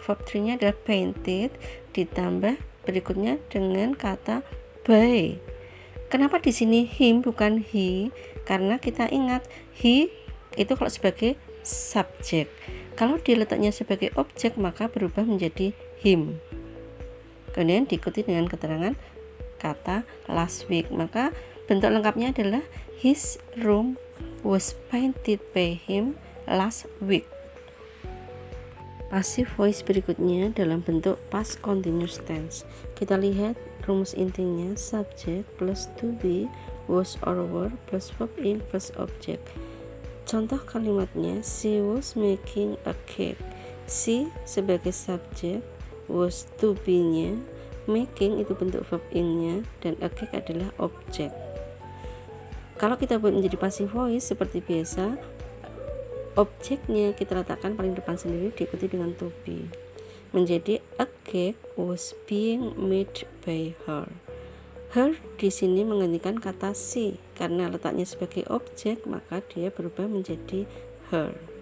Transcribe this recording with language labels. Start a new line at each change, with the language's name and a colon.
Indonesian: Verb 3-nya adalah painted ditambah berikutnya dengan kata by. Kenapa di sini him bukan he? Karena kita ingat he itu kalau sebagai subjek. Kalau diletaknya sebagai objek maka berubah menjadi him. Kemudian diikuti dengan keterangan kata last week. Maka bentuk lengkapnya adalah
English: his room was painted by him last week.
Indonesian: Passive voice berikutnya dalam bentuk past continuous tense. Kita lihat rumus intinya subject plus to be, was or were plus verb ing plus object. Contoh kalimatnya,
English: she was making a cake.
Indonesian: She sebagai subjek, was to be-nya, making itu bentuk verb ing-nya, dan a cake adalah objek. Kalau kita buat menjadi passive voice seperti biasa, objeknya kita letakkan paling depan sendiri diikuti dengan to be. Menjadi
English: a cake was being made by her.
Indonesian: Her di sini menggantikan kata she karena letaknya sebagai objek maka dia berubah menjadi her.